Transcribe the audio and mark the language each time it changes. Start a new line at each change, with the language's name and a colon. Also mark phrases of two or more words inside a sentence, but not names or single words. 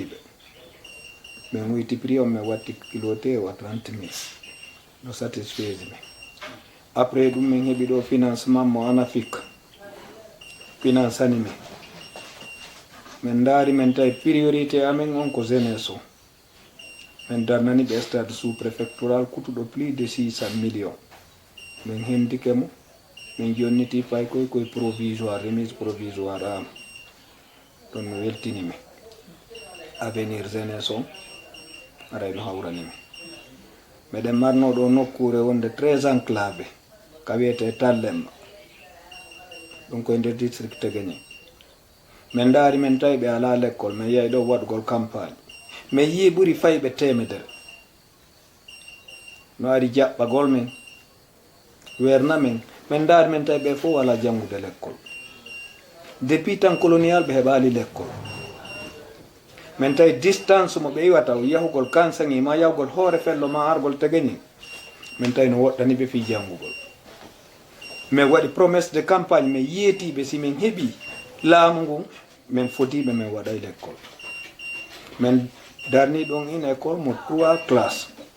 Fula: ɓe min wuyti prix on min watti kilo tew a 30 000 no satisfaise min après ɗum min heɓi ɗo financement mo ANAFIC finance ani min daari min tawi priorité amen on ko jeunesse o min darnani ɓe
French: stade sous préfectoral
Fula: kutuɗo
French: plus de 600 millions
Fula: min hendike mo min jonniti fay koye
French: provisoire remise provisoire
Fula: am ɗon no weltinimi
French: avenir jeunesse
Fula: on aray no hawranimi meɗen marno ɗo nokkure wonde 13 enclavé ka wiyete Tallemma ɗum koye nder district Teguéñe min daari min tawi ɓe ala l'école min yeey ɗo waɗgol campagne min yii ɓuri fayɓe temedere no ari jaɓɓagol min werna min daari min tawi ɓe fof wala janngude
French: l'école depuis temps
Fula: colonial ɓe heɓali l'école min tawi distance mo ɓe iwata yahugol Kansangi ma yahugol hoore fello ma argol Teguéñe min tawi no woɗɗani ɓe fi janngugol min waɗi
French: promesse de campagne
Fula: min yeetiɓe si min heeɓi laamu ngun min fotiɓe min waɗay l'école min darni ɗon
French: une école
Fula: mo 3 classe